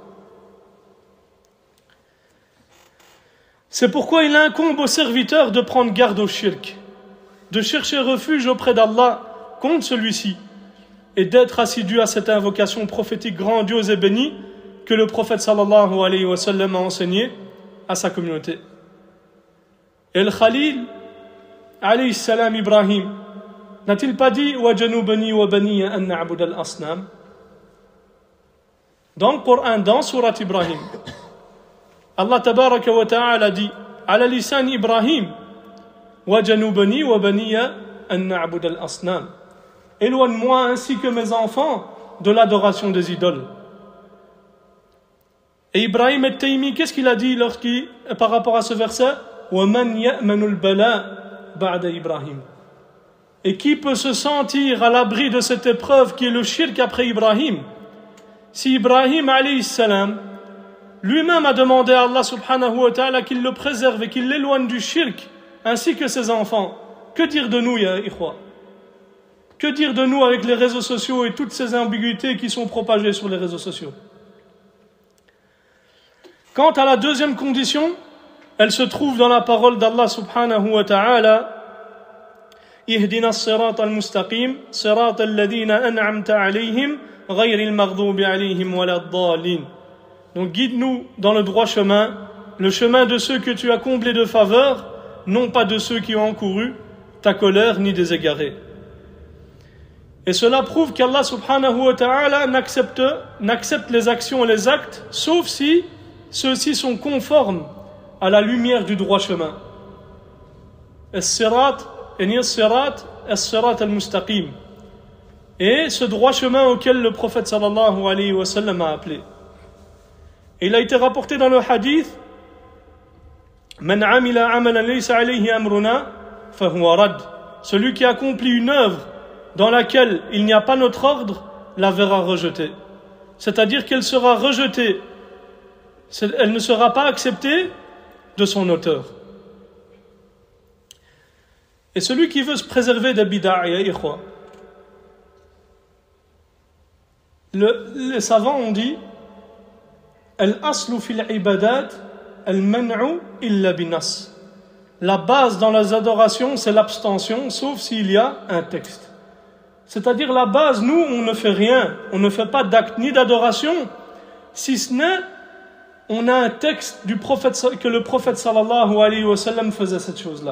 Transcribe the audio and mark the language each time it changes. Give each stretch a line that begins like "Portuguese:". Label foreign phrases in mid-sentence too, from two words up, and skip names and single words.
French: C'est pourquoi il incombe aux serviteurs de prendre garde au shirk, de chercher refuge auprès d'Allah contre celui-ci et d'être assidus à cette invocation prophétique grandiose et bénie que le prophète
Arabic: صلى الله عليه وسلم
French: a enseigné à sa communauté. Et le
Arabic: Khalil عليه السلام Ibrahim
French: n'a-t-il pas dit
Arabic: واجنبني وبني أن نعبد الأصنام?
French: Dans le Coran, dans
Arabic: Surat Ibrahim, Allah تبارك وتعالى dit على لسان إبراهيم واجنبني وبني أن نعبد الأصنام.
French: Éloigne-moi ainsi que mes enfants de l'adoration des idoles. Et Ibrahim al-Taymi, qu'est-ce qu'il a dit par rapport à ce verset?
Arabic: وَمَنْ يَأْمَنُ الْبَلَاءَ بَعْدَ Ibrahim.
French: Et qui peut se sentir à l'abri de cette épreuve qui est le shirk après Ibrahim? Si Ibrahim
Arabic: عليه السلام
French: lui-même a demandé à Allah
Arabic: سبحانه وتعالى
French: qu'il le préserve et qu'il l'éloigne du shirk, ainsi que ses enfants, que dire de nous,
Arabic: يا إخوة?
French: Que dire de nous avec les réseaux sociaux et toutes ces ambiguïtés qui sont propagées sur les réseaux sociaux? Quant à la deuxième condition, elle se trouve dans la parole d'Allah
Arabic: سبحانه وتعالى. اهدنا الصراط المستقيم صراط الذين أنعمت عليهم غير المغضوب عليهم ولا الضالين.
French: Donc guide-nous dans le droit chemin, le chemin de ceux que tu as comblés de faveur, non pas de ceux qui ont encouru ta colère ni des égarés. Et cela prouve qu'Allah
Arabic: سبحانه وتعالى
French: n'accepte les actions et les actes sauf si ceux-ci sont conformes à la lumière du droit chemin.
Arabic: الصراط المستقيم.
French: Et ce droit chemin auquel le prophète
Arabic: صلى الله عليه وسلم
French: a appelé. Et il a été rapporté dans le hadith
Arabic: من عمل عملا ليس عليه أمرنا فهو رد.
French: Celui qui accomplit une œuvre dans laquelle il n'y a pas notre ordre la verra rejetée. C'est-à-dire qu'elle sera rejetée, elle ne sera pas acceptée de son auteur. Et celui qui veut se préserver des bid'a,
Arabic: يا إخوة,
French: les savants ont dit
Arabic: الأصل في العبادات المنع إلا بنص.
French: La base dans les adorations, c'est l'abstention, sauf s'il y a un texte. C'est-à-dire la base, nous, on ne fait rien, on ne fait pas d'acte ni d'adoration, si ce n'est, on a un texte du prophète, que le prophète
Arabic: صلى الله عليه وسلم
French: faisait cette chose-là.